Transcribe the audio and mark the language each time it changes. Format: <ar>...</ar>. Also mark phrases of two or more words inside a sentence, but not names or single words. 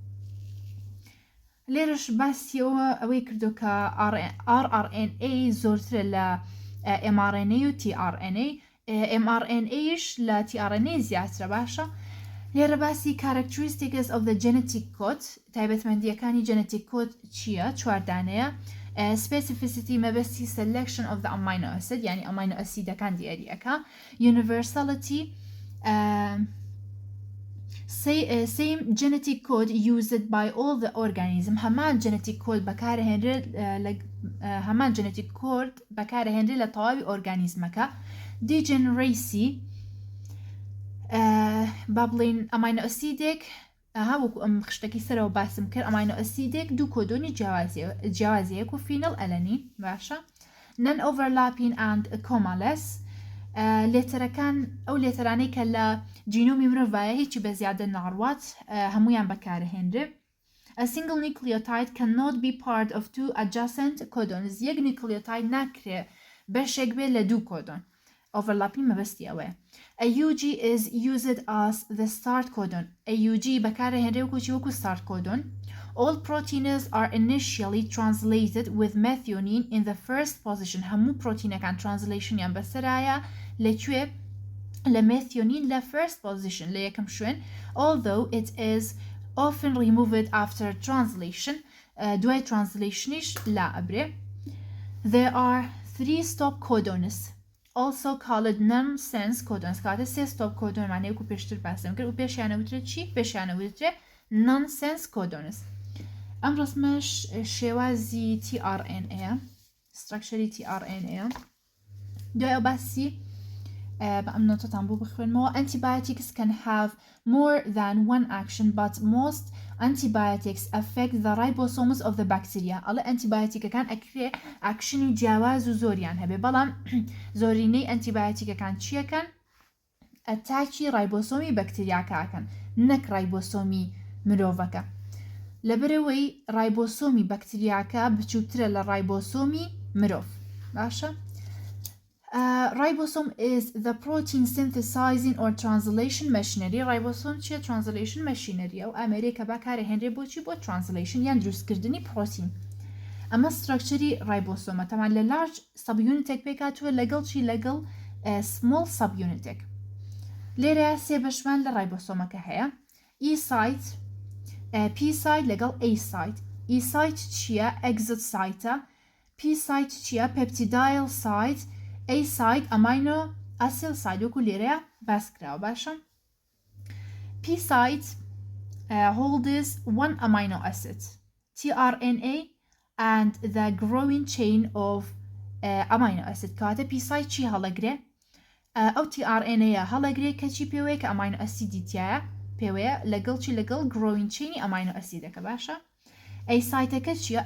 <ckb>لێرەش باسیەوە ئەوەی کردو کە rRNA زۆرترە لە mRNA و tRNA mRNA-ش لە tRNA زیاترە باشە لێرە باسی</ckb> <en>characteristics of the genetic code</en> <ckb>تایبەتمەندیەکانی</ckb> <en>genetic code</en> <ckb>چییە چواردانەیە specificity مەبەستی</ckb> <en>selection of the amino acid</en> <ckb>یعنی</ckb> <en>amino acidەکان</en> <ckb>دیاریەکە universality</ckb> <en>same genetic code used by all the organism هەمان genetic code</en> <ckb>بەکارهێنرێت لە تەواوی ئۆرگانیزمەکە</ckb> <en>degeneracy</en> <ckb>با بڵێن ئەمینۆ ئەسیدێک وەکو ئەم خشتێکی سەرەوە باسم کرد ئەمینۆ ئەسیدێک دوو کۆدۆنی جیاوازیەک و فینڵ ئەلەنین باشە</ckb> <en>non overlapping and comaless</en> <ckb>لێتەرەکان ئەو لێتەرانەی کە لە جینۆمی مرۆڤایە هیچی بە زیادە ناڕوات هەمویان بەکارهێنرێ</ckb> <en>A single nucleotide cannot be part of two adjacent codons</en> <ckb>یەک nucleotide ناکرێ بەشێک بێت لە دوو کۆدۆن</ckb> <en>overlapping</en> <ckb>مەبەستی ئەوەیە</ckb> <en>AUG is used as the start codon AUG</en> <ckb>بەکارهێنرێ وەکو</ckb> <en>start codon All proteins are initially translated with methionine in the first position</en> <ckb>هەموو پرۆتینەکان</ckb> <en>translationiان</en> <ckb>بەسەرایە لەکوێ لە</ckb> <en>methionine لە first position</en> <ckb>لە یەکەم شوێن</ckb> <en>although it is often removed after translation</en> <ckb>دوای translationiش لا ئەبرێ</ckb> <en>There are 3 stop codons also called nonsense codons</en> <ckb>کاتە 3 stop codon معنی وەکو پێشتر باسم کرد و پێشیانە وترێت چی پێشیانە وترێت</ckb> <en>nonsense codons</en> <ckb>ئەم ڕسمەش شێوازی</ckb> <en>tRNA structure</en> <ckb>tRNA دوای ئەو باسی بە ئەم نۆتەتان بۆ بخوێنمەوە</ckb> <en>antibiotics can have more than one action but most antibiotics affect the ribosomes of the bacteria</en> <ckb>ئەڵێ ئەنتیبایۆتیکەکان ئەکرێ ئاکشنی جیاواز و زۆریان هەبێ بەڵام زۆرینەی ئەنتیبایۆتیکەکان چیەکەن ئەتاکی ڕایبۆسۆمی بەکتریاکەکەن نەک ڕایبۆسۆمی مرۆڤەکە لەبەرەوەی ڕایبۆسۆمی بەکتریاکە بچووترە لە ڕایبۆسۆمی مرۆڤ باشە</ckb> <en>Ribosome is the protein synthesizing or translation machinery.</en> <ckb>Ribosome چیە</ckb> <en>translation machinery</en> <ckb>ئەو ئەمریکا بەکارهێنرێ بۆچی بۆ translation یان دروستکردنی پرۆتین ئەمە</ckb> <en>structure ribosome</en> <ckb>تەمان لە</ckb> <en>large subunitێک</en> <ckb>پێکاتوە لەگەڵ چی لەگەڵ</ckb> <en>small subunitێک</en> <ckb>لێرە سێ بەشمان لە ribosomەکە هەیە</ckb> <en>E site P site</en> <ckb>لەگەڵ</ckb> <en>A site E site</en> <ckb>چیە</ckb> <en>exit site P site</en> <ckb>چیە</ckb> <en>peptidyl site A site amino acid site</en> <ckb>وەکو لێرەیە باسکراوە باشە</ckb> <en>P site holds one amino acid</en> <ckb>tRNA and the growing chain of amino acid کاتە P site چی هەڵەگرێ ئەو tRNA هەڵەگرێ کە چی پێوەیە کە amino acid تایە پێوەیە لەگەڵ چی لەگەڵ</ckb> <en>growing chain amino acidەکە</en> <ckb>باشە</ckb> <en>A site-ەکە</en> <ckb>چیە؟</ckb>